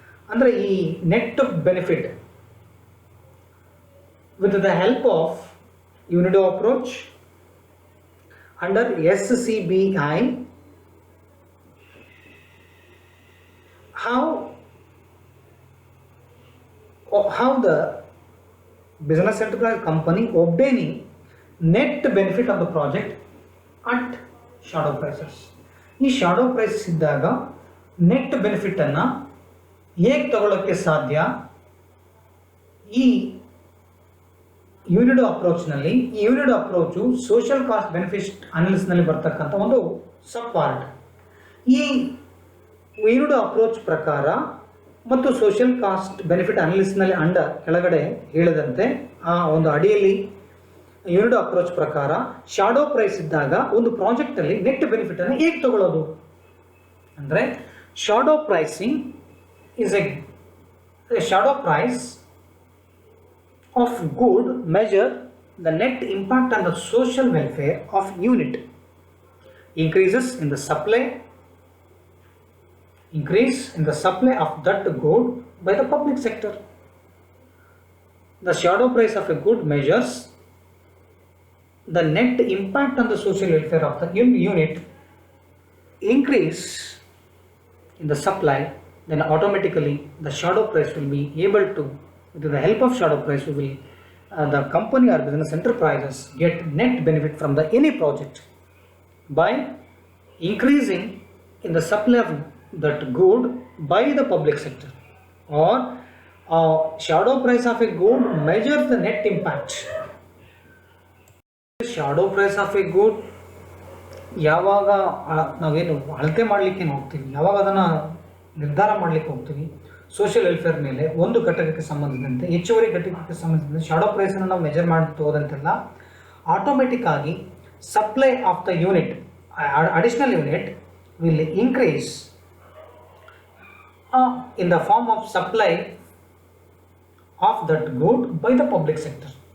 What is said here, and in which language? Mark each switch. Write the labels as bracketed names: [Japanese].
[English] ಅಂದರೆ ಈ net benefit with the help of UNIDO approach under SCBI, how the business enterprise company obtaining net benefit of the project at shadow prices. [Kannada] ಈ shadow price ಇದ್ದಾಗ net ಬೆನಿಫಿಟನ್ನು ಹೇಗೆ ತಗೊಳ್ಳೋಕ್ಕೆ ಸಾಧ್ಯ, ಈ ಯುನಿಡೋ ಅಪ್ರೋಚ್ನಲ್ಲಿ. ಈ ಯುನಿಡೋ approach social cost benefit ಅನಾಲಿಸಿಸ್ನಲ್ಲಿ ಬರ್ತಕ್ಕಂಥ ಒಂದು ಸಬ್ ಪಾರ್ಟ್. ಈ ಯುನಿಡೋ approach ಪ್ರಕಾರ ಮತ್ತು ಸೋಷಿಯಲ್ ಕಾಸ್ಟ್ ಬೆನಿಫಿಟ್ ಅನಾಲಿಸಿಸ್ನಲ್ಲಿ ಕೆಳಗಡೆ ಹೇಳಿದಂತೆ ಆ ಒಂದು ಅಡಿಯಲ್ಲಿ ಯುನಿಡೋ ಅಪ್ರೋಚ್ ಪ್ರಕಾರ ಶಾಡೋ ಪ್ರೈಸ್ ಇದ್ದಾಗ ಒಂದು ಪ್ರಾಜೆಕ್ಟಲ್ಲಿ ನೆಟ್ ಬೆನಿಫಿಟನ್ನು ಹೇಗೆ ತಗೊಳ್ಳೋದು ಅಂದರೆ, shadow pricing [English] is a shadow price of good measure the net impact on the social welfare of unit, increases in the supply increase in the supply of that good by the public sector. The shadow price of a good measures the net impact on the social welfare of the unit. Increase in the supply, then automatically the shadow price will be able to, with the help of shadow price, we will the company or business enterprises get net benefit from the any project by increasing in the supply of that good by the public sector, or shadow price of a good measures the net impact. Shadow price of a good [Kannada] ಯಾವಾಗ ನಾವೇನು ಅಳತೆ ಮಾಡಲಿಕ್ಕೆ ಹೋಗ್ತೀವಿ, ಯಾವಾಗ ಅದನ್ನು ನಿರ್ಧಾರ ಮಾಡಲಿಕ್ಕೆ ಹೋಗ್ತೀವಿ ಸೋಷಿಯಲ್ ವೆಲ್ಫೇರ್ ಮೇಲೆ ಒಂದು ಘಟಕಕ್ಕೆ ಸಂಬಂಧಿಸಿದಂತೆ, ಹೆಚ್ಚುವರಿ ಘಟಕಕ್ಕೆ ಸಂಬಂಧಿಸಿದಂತೆ ಶಾಡೋ ಪ್ರೈಸನ್ನು ನಾವು ಮೆಜರ್ ಮಾಡ್ತಾ ಹೋದಂತೆಲ್ಲ ಆಟೋಮೆಟಿಕ್ ಆಗಿ [English] Supply of the unit, additional unit will increase in the form of supply of that good by the public sector.